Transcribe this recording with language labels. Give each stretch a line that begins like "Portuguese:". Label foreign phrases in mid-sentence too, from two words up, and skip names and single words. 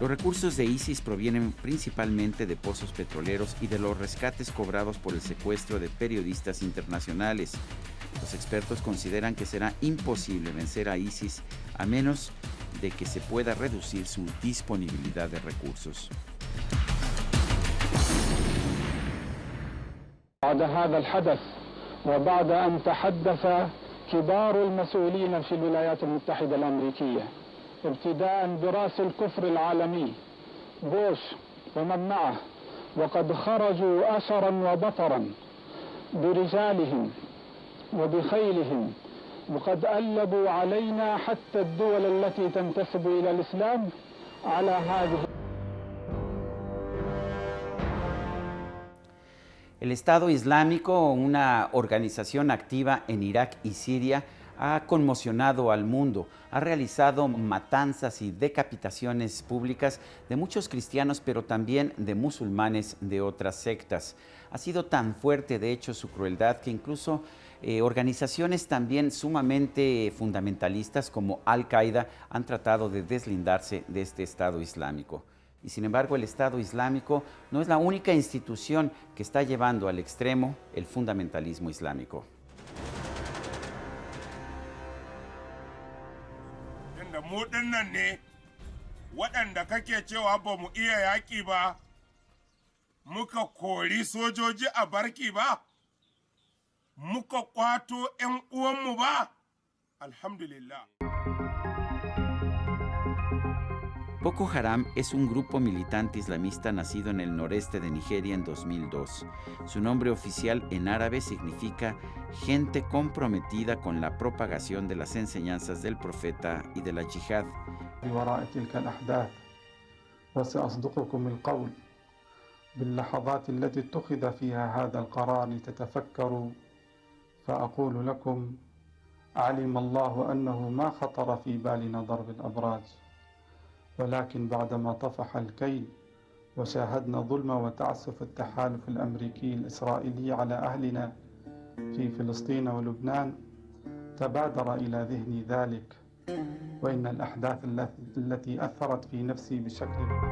Spanish: Los recursos de ISIS provienen principalmente de pozos petroleros y de los rescates cobrados por el secuestro de periodistas internacionales. Los expertos consideran que será imposible vencer a ISIS a menos de que se pueda reducir su disponibilidad de recursos.
Arabic: بعد هذا الحدث وبعد أن تحدث كبار المسؤولين في الولايات المتحدة الأمريكية ابتداء برأس الكفر العالمي بوش ومن معه وقد خرجوا أسرا وبطرا برجالهم وبخيلهم وقد ألبوا علينا حتى الدول التي تنتسب إلى الإسلام على هذه.
Spanish: El Estado Islámico, una organización activa en Irak y Siria, ha conmocionado al mundo, ha realizado matanzas y decapitaciones públicas de muchos cristianos, pero también de musulmanes de otras sectas. Ha sido tan fuerte, de hecho, su crueldad que incluso organizaciones también sumamente fundamentalistas como Al-Qaeda han tratado de deslindarse de este Estado Islámico. Y sin embargo, el Estado Islámico no es la única institución que está llevando al extremo el fundamentalismo islámico.
Hausa: Mu dinnan ne waɗanda kake cewa ba mu iya yaƙi ba, muka kori sojoji a barki ba, muka kwato 'yan uwanmu ba, alhamdulillah.
Spanish: Boko Haram es un grupo militante islamista nacido en el noreste de Nigeria en 2002. Su nombre oficial en árabe significa gente comprometida con la propagación de las enseñanzas del profeta y de la yihad.
Arabic: وراء تلك الأحداث وسأصدقكم القول باللحظات التي اتخذ فيها هذا القرار لتتفكروا فأقول لكم علم الله أنه ما خطر في بالنا ضرب الأبراج ولكن بعدما طفح الكيل وشاهدنا ظلم وتعسف التحالف الأمريكي الإسرائيلي على أهلنا في فلسطين ولبنان تبادر إلى ذهني ذلك وإن الأحداث التي أثرت في نفسي بشكل